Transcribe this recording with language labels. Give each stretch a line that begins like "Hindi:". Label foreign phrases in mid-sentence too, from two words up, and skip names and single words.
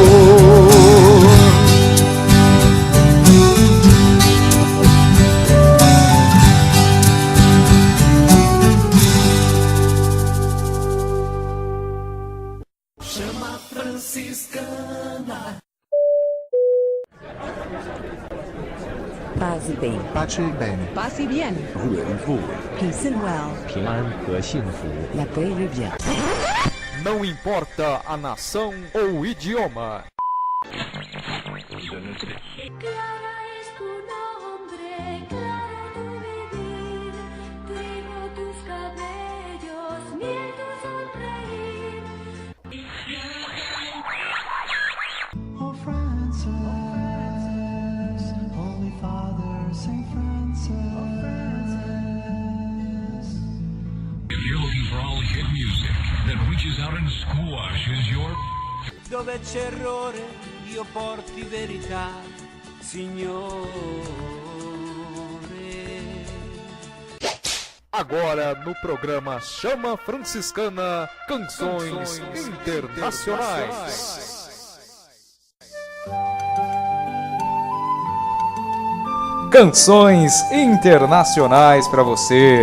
Portuguese: Chama franciscana. Passe bem.
Italian: Pace bene.
French: Passe bien.
English: Peace and well.
Chinese: 平安和幸福。
French: La paix et le bien.
Portuguese: Não importa a nação ou o idioma.
Spanish: Clara es tu nombre, clara tu vivir, trigo tus cabellos, miel tu sonreír.
English: Oh Francis, Holy Father, Saint Francis. If you're looking for all hit music that reaches out and squashes your...
Italian: Dove c'è errore, io porti verità, Signore.
Portuguese: Agora no programa Chama Franciscana, Canções Internacionais. Canções internacionais para você.